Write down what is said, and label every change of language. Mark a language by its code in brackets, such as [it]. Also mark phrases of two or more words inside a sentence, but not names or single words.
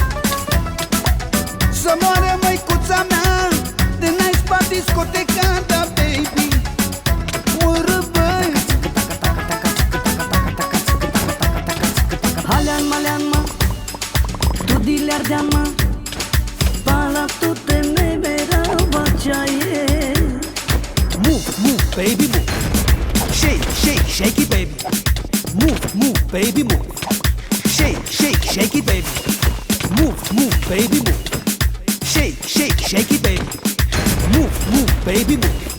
[ro] Să moară măicuța mea, de n-ai spart discoteca, da, baby. Mură, baby. [rom] Halean malean tu dileardean pala tute me mirava ceaie. [en] Move, move, baby, move. Shake, shake, shake it, baby. Move, move, baby, move. Shake, shake, shake it, baby. Move, move, baby, move. Shake, shake, shake it, baby. Move, move, baby, move.